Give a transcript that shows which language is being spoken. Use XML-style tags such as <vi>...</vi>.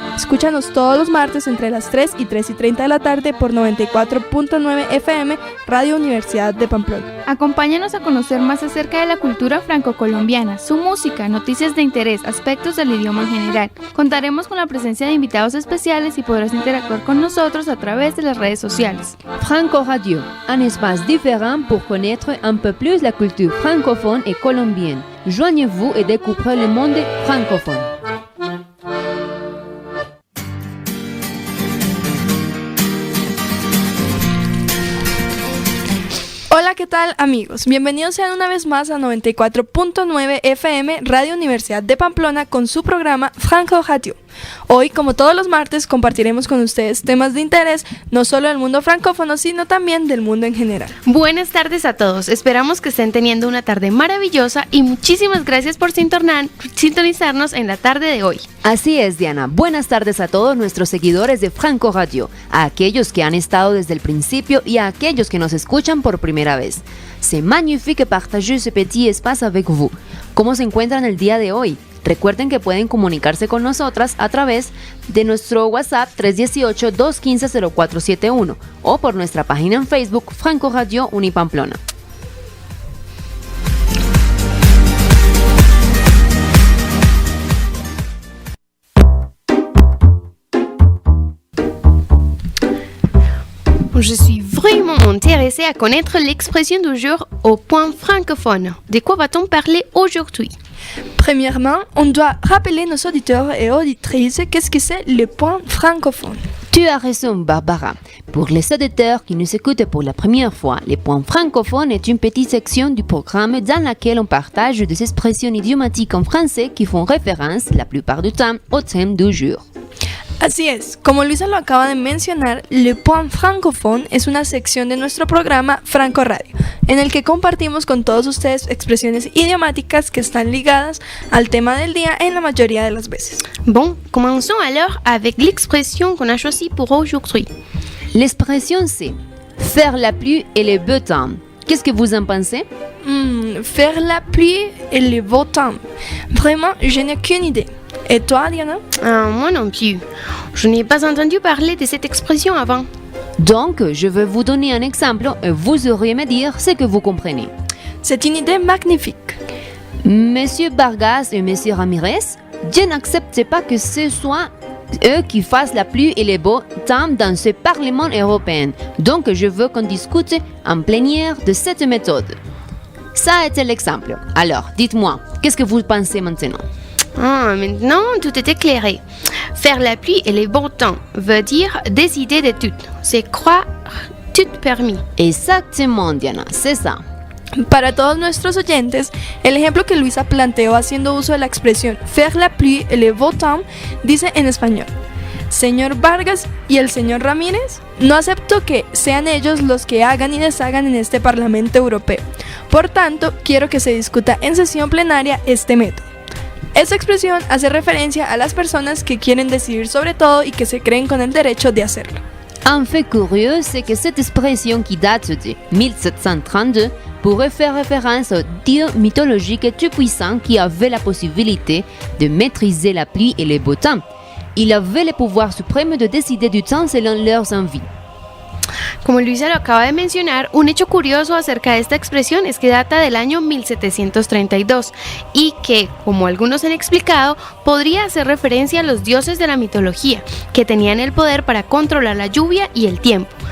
<es>Escúchanos todos los martes entre las 3 y 3:30 de la tarde por 94.9 FM, Radio Universidad de Pamplona. Acompáñanos a conocer más acerca de la cultura franco-colombiana, su música, noticias de interés, aspectos del idioma en general. Contaremos con la presencia de invitados especiales y podrás interactuar con nosotros a través de las redes sociales.</es> <fr>Franco Radio, un espace différent pour connaître un peu plus la culture francophone et colombienne. Joignez-vous et découvrez le monde francophone.</fr> <es>Hola, ¿qué tal amigos? Bienvenidos sean una vez más a 94.9 FM Radio Universidad de Pamplona con su programa Franco Radio. Hoy, como todos los martes, compartiremos con ustedes temas de interés no solo del mundo francófono, sino también del mundo en general. Buenas tardes a todos, esperamos que estén teniendo una tarde maravillosa y muchísimas gracias por sintonizarnos en la tarde de hoy. Así es, Diana. Buenas tardes a todos nuestros seguidores de Franco Radio, a aquellos que han estado desde el principio y a aquellos que nos escuchan por primera vez.</es> <fr>C'est magnifique partager ce petit espace avec vous.</fr> <es>¿Cómo se encuentran el día de hoy? Recuerden que pueden comunicarse con nosotras a través de nuestro WhatsApp 318-215-0471 o por nuestra página en Facebook Franco Radio Unipamplona.</es> <fr>Je suis vraiment intéressée à connaître l'expression du jour au point francophone. De quoi va-t-on parler aujourd'hui? Premièrement, on doit rappeler nos auditeurs et auditrices qu'est-ce que c'est le point francophone. Tu as raison, Barbara. Pour les auditeurs qui nous écoutent pour la première fois, le point francophone est une petite section du programme dans laquelle on partage des expressions idiomatiques en français qui font référence, la plupart du temps, au thème du jour.</fr> <es>Así es, como Luisa lo acaba de mencionar, Le Point Francophone es una sección de nuestro programa Franco Radio, en el que compartimos con todos ustedes expresiones idiomáticas que están ligadas al tema del día en la mayoría de las veces.</es> <fr>Bon, commençons alors avec l'expression qu'on a choisie pour aujourd'hui. L'expression c'est « faire la pluie et le beau temps ». Qu'est-ce que vous en pensez? Faire la pluie et le beau temps. Vraiment, je n'ai aucune idée. Et toi, Diana? Moi non plus. Je n'ai pas entendu parler de cette expression avant. Donc, je vais vous donner un exemple et vous aurez me dire ce que vous comprenez. C'est une idée magnifique. Monsieur Vargas et Monsieur Ramirez, je n'accepte pas que ce soit eux qui fassent la pluie et le beau temps dans ce Parlement européen. Donc, je veux qu'on discute en plénière de cette méthode. Ça a été l'exemple. Alors, dites-moi, qu'est-ce que vous pensez maintenant? Maintenant, tout est éclairé. Faire la pluie et le bon temps veut dire décider de tout. C'est croire tout permis. Exactement, Diana, c'est ça.</fr> <es>Para todos nuestros oyentes, el ejemplo que Luisa planteó haciendo uso de la expresión</es> <fr>faire la pluie et le beau temps</fr> <es>dice en español: Señor Vargas y el señor Ramírez, no acepto que sean ellos los que hagan y deshagan en este Parlamento Europeo. Por tanto, quiero que se discuta en sesión plenaria este método. Esta expresión hace referencia a las personas que quieren decidir sobre todo y que se creen con el derecho de hacerlo.</es> <fr>Un fait curieux, c'est que cette expression qui date de 1732 pourrait faire référence au dieu mythologique tout-puissant qui avait la possibilité de maîtriser la pluie et le beau temps. Il avait le pouvoir suprême de décider du temps selon leurs envies.</fr> <es>Como Luisa lo acaba de mencionar, un hecho curioso acerca de esta expresión es que data del año 1732 y que, como algunos han explicado, podría hacer referencia a los dioses de la mitología, que tenían el poder para controlar la lluvia y el tiempo.</es>